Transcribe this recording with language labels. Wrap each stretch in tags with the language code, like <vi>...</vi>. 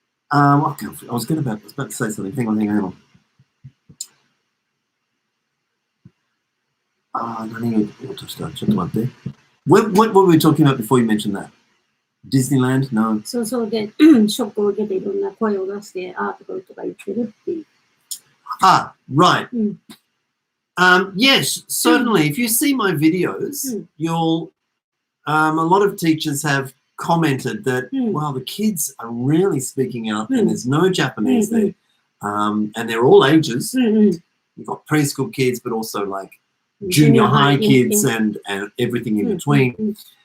<en>I was about to say something. Hang on.</en> <ja>何を言おうとした？ちょっと待って。</ja> <en>What were we talking about before you mentioned that? Disneyland? No.</en> <ja>そうで、ショックを受けていろんな声を出して、とか言ってるっていう。</ja> <en>Right. Yes, certainly. If you see my videos, you'll. A lot of teachers have commented that, wow, the kids are really speaking out, and there's no Japanese there, and they're all ages. You've got preschool kids, but also like junior high kids and everything in between.</en>